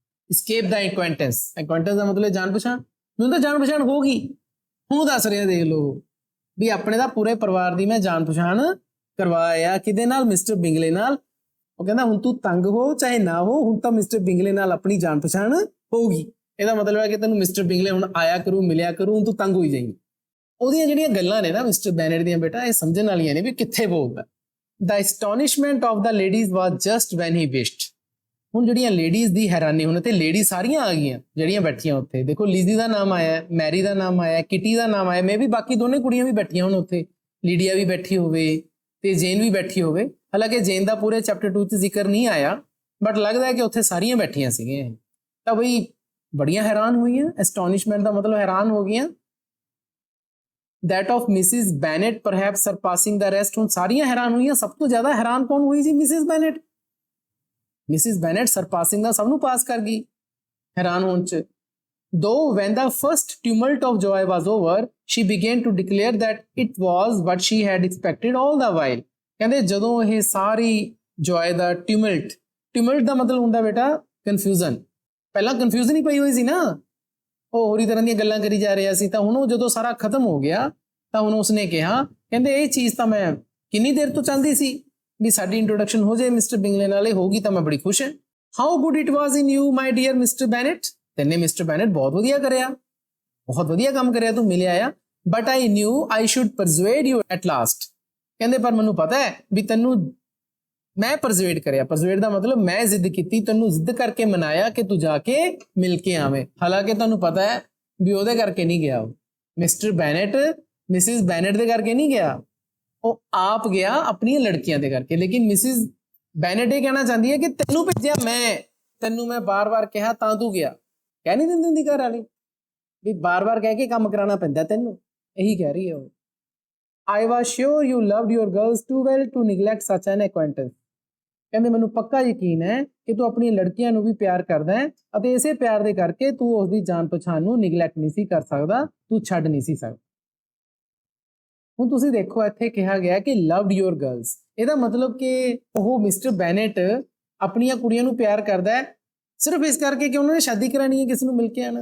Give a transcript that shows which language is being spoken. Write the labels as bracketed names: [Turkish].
[Punjabi] escape ਦਾ ਐਕੁਆਇੰਟੈਂਸ ਦਾ ਮਤਲਬ ਜਾਣ ਪਛਾਣ, ਮੈਨੂੰ ਤਾਂ ਜਾਣ ਪਛਾਣ ਹੋ ਗਈ, ਹੁਣ ਦੱਸ ਰਿਹਾ ਦੇਖ ਲਓ ਵੀ ਆਪਣੇ ਦਾ ਪੂਰੇ ਪਰਿਵਾਰ ਦੀ ਮੈਂ ਜਾਣ ਪਛਾਣ ਕਰਵਾਇਆ ਕਿਹਦੇ ਨਾਲ, ਮਿਸਟਰ ਬਿੰਗਲੇ ਨਾਲ। ਉਹ ਕਹਿੰਦਾ ਹੁਣ ਤੂੰ ਤੰਗ ਹੋ ਚਾਹੇ ਨਾ ਹੋ, ਹੁਣ ਤਾਂ ਮਿਸਟਰ ਬਿੰਗਲੇ ਨਾਲ ਆਪਣੀ ਜਾਣ ਪਛਾਣ ਹੋਊਗੀ। ਇਹਦਾ ਮਤਲਬ ਹੈ ਕਿ ਤੈਨੂੰ ਮਿਸਟਰ ਬਿੰਗਲੇ ਹੁਣ ਆਇਆ ਕਰੂ, ਮਿਲਿਆ ਕਰੂ, ਹੁਣ ਤੂੰ ਤੰਗ ਹੋਈ ਜਾਏਂਗੀ। ਉਹਦੀਆਂ ਜਿਹੜੀਆਂ ਗੱਲਾਂ ਨੇ ਨਾ ਮਿਸਟਰ ਬੈਨੇਟ ਦੀਆਂ ਬੇਟਾ, ਇਹ ਸਮਝਣ ਵਾਲੀਆਂ ਨੇ ਵੀ ਕਿੱਥੇ ਬੋਲਦਾ। [English] The astonishment of the ladies was just when he wished। [Punjabi] ਹੁਣ ਜਿਹੜੀਆਂ ਲੇਡੀਜ਼ ਦੀ ਹੈਰਾਨੀ, ਹੁਣ ਤੇ ਲੇਡੀ ਸਾਰੀਆਂ ਆ ਗਈਆਂ ਜਿਹੜੀਆਂ ਬੈਠੀਆਂ ਉੱਥੇ। ਦੇਖੋ ਲੀਜ਼ੀ ਦਾ ਨਾਮ ਆਇਆ, ਮੈਰੀ ਦਾ ਨਾਮ ਆਇਆ, ਕਿਟੀ ਦਾ ਨਾਮ ਆਇਆ, ਮੈਂ ਵੀ ਬਾਕੀ ਦੋਨੇ ਕੁੜੀਆਂ ਵੀ ਬੈਠੀਆਂ ਹੁਣ ਉੱਥੇ, ਲੀਡੀਆ ਵੀ ਬੈਠੀ ਹੋਵੇ ਤੇ ਜੇਨ ਵੀ ਬੈਠੀ ਹੋਵੇ। ਹਾਲਾਂਕਿ ਜੇਨ ਦਾ ਪੂਰੇ ਚੈਪਟਰ 2 'ਚ ਜ਼ਿਕਰ ਨਹੀਂ ਆਇਆ, ਬਟ ਲੱਗਦਾ ਹੈ ਕਿ ਉੱਥੇ ਸਾਰੀਆਂ ਬੈਠੀਆਂ ਸੀਗੀਆਂ। ਤਾਂ ਬਈ ਬੜੀਆਂ ਹੈਰਾਨ ਹੋਈਆਂ, ਐਸਟੋਨਿਸ਼ਮੈਂਟ ਦਾ ਮਤਲਬ ਹੈਰਾਨ ਹੋ ਗਈਆਂ। [English] that of Mrs. Bennet perhaps surpassing the rest। [Punjabi] ਹੁਣ ਸਾਰੀਆਂ ਹੈਰਾਨ ਹੋਈਆਂ, ਸਭ ਤੋਂ ਜ਼ਿਆਦਾ ਹੈਰਾਨ ਕੌਣ ਹੋਈ ਸੀ? ਮਿਸਿਸ ਬੈਨੇਟ। ਮਿਸਿਸ ਬੈਨੇਟ ਸਰਪਾਸਿੰਗ ਦਾ ਸਭ ਨੂੰ ਪਾਸ ਕਰ ਗਈ ਹੈਰਾਨ ਹੋਣ 'ਚ। [English] though when the first tumult of joy was over she began to declare that it was what she had expected all the while। [Punjabi] ਕਹਿੰਦੇ ਜਦੋਂ ਇਹ ਸਾਰੀ joy ਦਾ ਟਿਊਮਲਟ ਦਾ ਮਤਲਬ ਹੁੰਦਾ ਬੇਟਾ ਕਨਫਿਊਜ਼ਨ। ਪਹਿਲਾਂ ਕਨਫਿਊਜ਼ਨ ਹੀ ਪਈ ਹੋਈ ਸੀ ਨਾ, ਉਹ ਹੋਰੀ ਤਰ੍ਹਾਂ ਦੀਆਂ ਗੱਲਾਂ ਕਰੀ ਜਾ ਰਿਹਾ ਸੀ। ਤਾਂ ਹੁਣ ਉਹ ਜਦੋਂ ਸਾਰਾ ਖਤਮ ਹੋ ਗਿਆ ਤਾਂ ਹੁਣ ਉਸਨੇ ਕਿਹਾ, ਕਹਿੰਦੇ ਇਹ ਚੀਜ਼ ਤਾਂ ਮੈਂ ਕਿੰਨੀ ਦੇਰ ਤੋਂ ਚਾਹੁੰਦੀ ਸੀ ਵੀ ਸਾਡੀ ਇੰਟਰੋਡਕਸ਼ਨ ਹੋ ਜਾਏ ਮਿਸਟਰ ਬਿੰਗਲੇ ਨਾਲ, ਇਹ ਹੋਗੀ ਤਾਂ ਮੈਂ ਬੜੀ ਖੁਸ਼ ਹਾਂ। [English] How good it was in you my dear mister Bennet. [Punjabi] ਤੈਨੇ mister ਬੈਨੇਟ ਬਹੁਤ ਵਧੀਆ ਕਰਿਆ, ਬਹੁਤ ਵਧੀਆ ਕੰਮ ਕਰਿਆ, ਤੂੰ ਮਿਲਿਆ ਆ। [English] But I knew I should persuade you at last. [Punjabi] ਕਹਿੰਦੇ ਪਰ ਮੈਨੂੰ ਪਤਾ ਹੈ ਵੀ ਤੈਨੂੰ ਮੈਂ ਪਰਸੁਏਡ ਕਰਿਆ। ਪਰਸੁਏਡ ਦਾ ਮਤਲਬ ਮੈਂ ਜ਼ਿੱਦ ਕੀਤੀ, ਤੈਨੂੰ ਜ਼ਿੱਦ ਕਰਕੇ ਮਨਾਇਆ ਕਿ ਤੂੰ ਜਾ ਕੇ ਮਿਲ ਕੇ ਆਵੇਂ। ਹਾਲਾਂਕਿ ਤੁਹਾਨੂੰ ਪਤਾ ਹੈ ਵੀ ਉਹਦੇ ਕਰਕੇ ਨਹੀਂ ਗਿਆ, ਉਹ ਮਿਸਟਰ ਬੈਨੇਟ ਮਿਸਿਸ ਬੈਨੇਟ ਦੇ ਕਰਕੇ ਨਹੀਂ ਗਿਆ, ਉਹ ਆਪ ਗਿਆ ਆਪਣੀਆਂ ਲੜਕੀਆਂ ਦੇ ਕਰਕੇ। ਲੇਕਿਨ ਮਿਸਿਸ ਬੈਨੇਟ ਇਹ ਕਹਿਣਾ ਚਾਹੁੰਦੀ ਹੈ ਕਿ ਤੈਨੂੰ ਭੇਜਿਆ ਮੈਂ, ਤੈਨੂੰ ਮੈਂ ਬਾਰ-ਬਾਰ ਕਿਹਾ ਤਾਂ ਤੂੰ ਗਿਆ। ਕਹਿ ਨਹੀਂ ਦਿੰਦੀ ਹੁੰਦੀ ਘਰ ਵਾਲੀ ਵੀ ਬਾਰ-ਬਾਰ ਕਹਿ ਕੇ ਕੰਮ ਕਰਾਉਣਾ ਪੈਂਦਾ ਤੈਨੂੰ, ਇਹੀ ਕਹਿ ਰਹੀ ਹੈ ਉਹ। [English] I was sure you loved your girls too well to neglect such an acquaintance। [Punjabi] ਕਹਿੰਦੇ ਮੈਨੂੰ ਪੱਕਾ ਯਕੀਨ ਹੈ ਕਿ ਤੂੰ ਆਪਣੀਆਂ ਲੜਕੀਆਂ ਨੂੰ ਵੀ ਪਿਆਰ ਕਰਦਾ ਹੈ ਅਤੇ ਇਸੇ ਪਿਆਰ ਦੇ ਕਰਕੇ ਤੂੰ ਉਸ ਦੀ ਜਾਣ ਪਛਾਣ ਨੂੰ ਨਿਗਲੈਕਟ ਨਹੀਂ ਸੀ ਕਰ ਸਕਦਾ, ਤੂੰ ਛੱਡ ਨਹੀਂ ਸੀ ਸਕਦਾ। ਹੁਣ ਤੁਸੀਂ ਦੇਖੋ ਇੱਥੇ ਕਿਹਾ ਗਿਆ ਕਿ [English] loved your girls, [Punjabi] ਇਹਦਾ ਮਤਲਬ ਕਿ ਉਹ ਮਿਸਟਰ ਬੈਨੇਟ ਆਪਣੀਆਂ ਕੁੜੀਆਂ ਨੂੰ ਪਿਆਰ ਕਰਦਾ ਹੈ ਸਿਰਫ ਇਸ ਕਰਕੇ ਕਿ ਉਹਨਾਂ ਨੇ ਸ਼ਾਦੀ ਕਰਾਣੀ ਹੈ, ਕਿਸੇ ਨੂੰ ਮਿਲ ਕੇ ਆਣਾ।